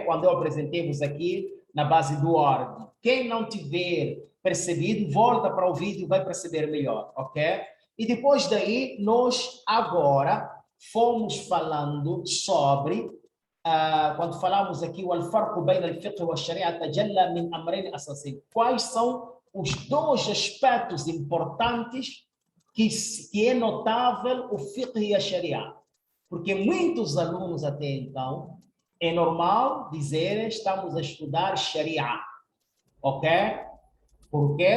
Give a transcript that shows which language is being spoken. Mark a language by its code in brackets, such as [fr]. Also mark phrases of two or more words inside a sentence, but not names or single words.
[pt] Quando eu apresentei-vos aqui na base do ordem. Quem não tiver percebido, volta para o vídeo e vai perceber melhor. Ok? E depois daí, nós agora fomos falando sobre quando falamos aqui o [ar] الفرق بين الفقه والشريعة تجلى من أمرين أساسي. [pt] Quais são os dois aspectos importantes que é notável o fiqh e a sharia? Porque muitos alunos até então é normal dizer estamos a estudar sharia, ok? Por quê?